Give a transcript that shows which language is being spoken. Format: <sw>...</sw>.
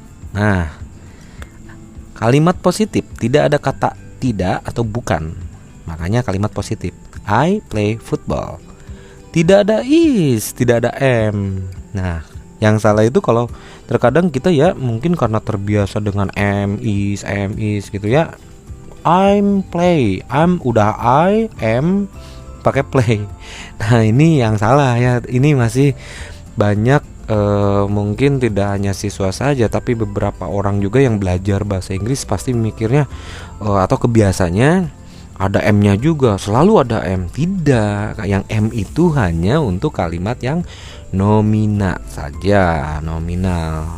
<id>Nah, kalimat positif tidak ada kata tidak atau bukan. Makanya kalimat positif.</id> <en>I play football.</en> <id>Tidak ada is, tidak ada am. Nah, yang salah itu kalau terkadang kita ya mungkin karena terbiasa dengan am is gitu ya.</id> <en>I'm play,</en> <id>udah</id> <en>I am</en> <id>pakai</id> <en>play.</en> <id>Nah, ini yang salah ya. Ini masih banyak mungkin tidak hanya siswa saja, tapi beberapa orang juga yang belajar bahasa Inggris pasti mikirnya atau kebiasaannya ada M-nya juga, selalu ada M. Tidak, yang M itu hanya untuk kalimat yang nominal saja, nominal.</id>